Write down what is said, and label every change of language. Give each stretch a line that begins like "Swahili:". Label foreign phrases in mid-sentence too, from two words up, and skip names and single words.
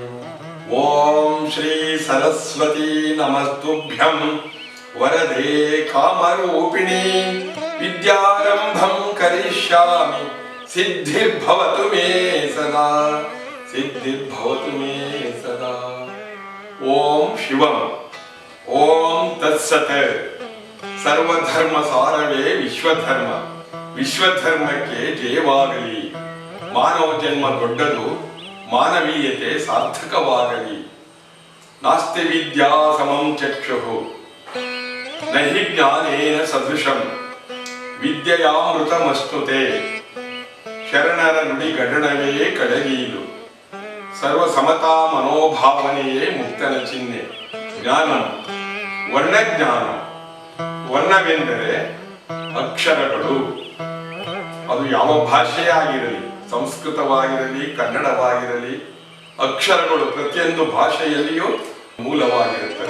Sanskrit: ओम श्री सरस्वती नमस्तुभ्यं वरदे कामरूपिणी विद्यारंभं करिष्यामि सिद्धिर्भवतु मे सदा सिद्धिर्भवतु मे सदा। ओम शिवम ओम तत्सत्।
Kannada: ಸರ್ವಧರ್ಮ ಸಾರವೇ ವಿಶ್ವಧರ್ಮ विश्वधर्मಕ್ಕೆ ಜಯವಾಗಲಿ। ಮಾನವ ಜನ್ಮ ದೊಡ್ಡದು, ಮಾನವೀಯತೆ ಸಾರ್ಥಕವಾಗಲಿ।
Sanskrit: ನಾಸ್ತಿ ವಿದ್ಯಾ ಸಮಂ ಚಕ್ಷುಃ ನಹಿ ಜ್ಞಾನೇನ ಸದೃಶಂ ವಿದ್ಯೆಯಾಮೃತಮಸ್ತುತೆ।
Kannada: ಶರಣರ ನುಡಿ ಗಡಣವೇ ಕಡಗೀಲು, ಸರ್ವ ಸಮತಾ ಮನೋಭಾವನೆಯೇ ಮುಕ್ತನ ಚಿಹ್ನೆ। ಜ್ಞಾನ ವರ್ಣಜ್ಞಾನ, ವರ್ಣವೆಂದರೆ ಅಕ್ಷರಗಳು, ಅದು ಯಾವ ಭಾಷೆಯೇ ಆಗಿರಲಿ, ಸಂಸ್ಕೃತವಾಗಿರಲಿ ಕನ್ನಡವಾಗಿರಲಿ, ಅಕ್ಷರಗಳು ಪ್ರತಿಯೊಂದು ಭಾಷೆಯಲ್ಲಿಯೂ ಮೂಲವಾಗಿರುತ್ತವೆ।